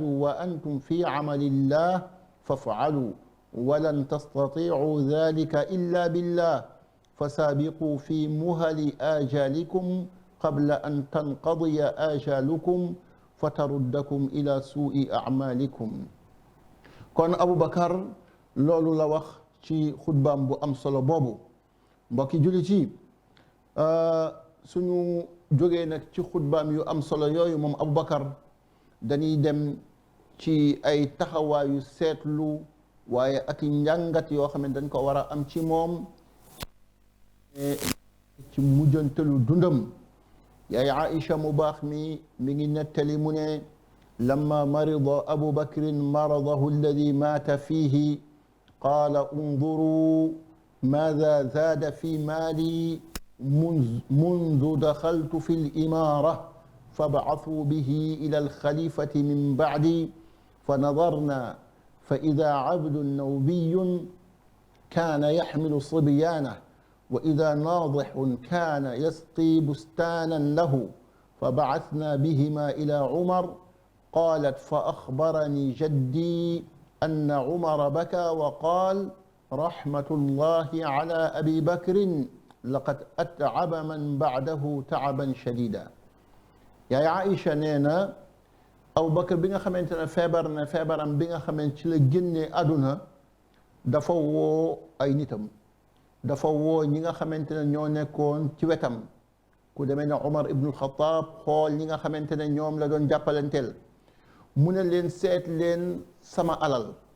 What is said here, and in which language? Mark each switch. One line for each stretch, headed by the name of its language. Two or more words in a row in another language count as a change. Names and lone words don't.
Arabic: وأنتم في عمل الله فافعلوا ولن تستطيعوا ذلك إلا بالله فسابقوا في مهل آجالكم قبل أن تنقضي آجالكم فتردكم إلى سوء أعمالكم
Wolof: kon Aboubacar loolu la wax ci xutbaam bu am solo boobu mbokki jullit yi suñu jógee nag ci xutbaam yu am solo yooyu moom Aboubacar dañuy dem ci ay taxawaayu seetlu waaye ak njàngat yoo xam ne dañ ko war a am ci moom ci mujjantalu dundam yaay Aïcha mu baax mi ngi nettali mu ne
Arabic: لما مرض أبو بكر مرضه الذي مات فيه قال انظروا ما زاد في مالي منذ دخلت في الإمارة فبعثوا به إلى الخليفة من بعدي فنظرنا فإذا عبد نوبي كان يحمل صبيانه وإذا ناضح كان يسقي بستانا له فبعثنا بهما إلى عمر قالت فأخبرني جدي أن عمر بكى وقال رحمة الله على أبي بكر لقد أتعب من بعده تعبا شديدا yaay
Wolof: Aïcha nee na Aboubacar bi nga xamante ne feebar na feebaram bi nga xamante ci la génnee àdduna dafa woo ay nitam dafa woo ñi nga xamante ne ñoo nekkoon ci wetam ku demee ne Omar ibnul Xataab xool ñi nga xamante ne ñoom la doon jàppalanteel mu ne leen seet leen sama alal